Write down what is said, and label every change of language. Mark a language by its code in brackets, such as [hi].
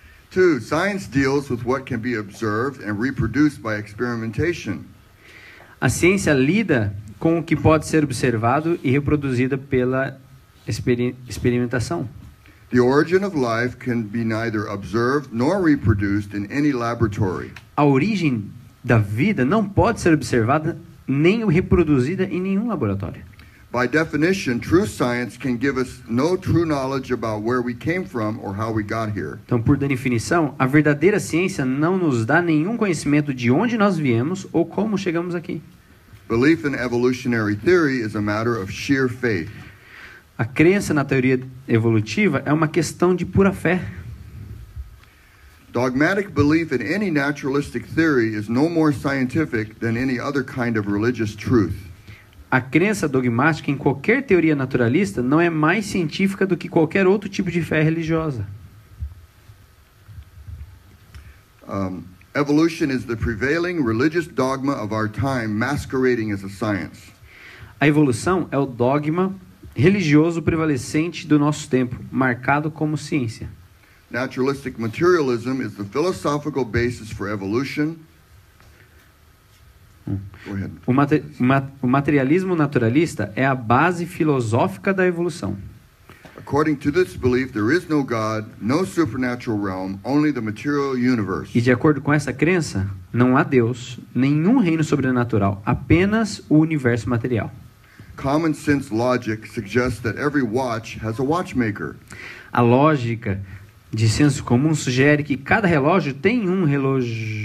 [en] 2, science deals with what can be observed and reproduced by experimentation. [pt] A ciência lida com o que pode ser observado e reproduzido pela experimentação. [en] The origin of life can be neither observed nor reproduced in any laboratory. [pt] A origem da vida não pode ser observada nem reproduzida em nenhum laboratório. [en] By definition, true science can give us no true knowledge about where we came from or how we got here. [pt] Então, por definição, a verdadeira ciência não nos dá nenhum conhecimento de onde nós viemos ou como chegamos aqui. [en] Belief in evolutionary theory is a matter of sheer faith. [pt] A crença na teoria evolutiva é uma questão de pura fé. [en] Dogmatic belief in any naturalistic theory is no more scientific than any other kind of religious truth. [pt] A crença dogmática em qualquer teoria naturalista não é mais científica do que qualquer outro tipo de fé religiosa. [en] Evolution is the prevailing religious dogma of our time masquerading as a science. [pt] A evolução é o dogma religioso prevalecente do nosso tempo, marcado como ciência. [en] Naturalistic materialism is the philosophical basis for evolution. Go ahead. [pt] O materialismo naturalista é a base filosófica da evolução. [en] According to this belief, there is no God, no supernatural realm, only the material universe. [pt] E de acordo com essa crença, não há Deus, nenhum reino sobrenatural, apenas o universo material. [en] Common sense logic suggests that every watch has a watchmaker. [pt] A lógica de senso comum sugere que cada relógio tem um relojoeiro.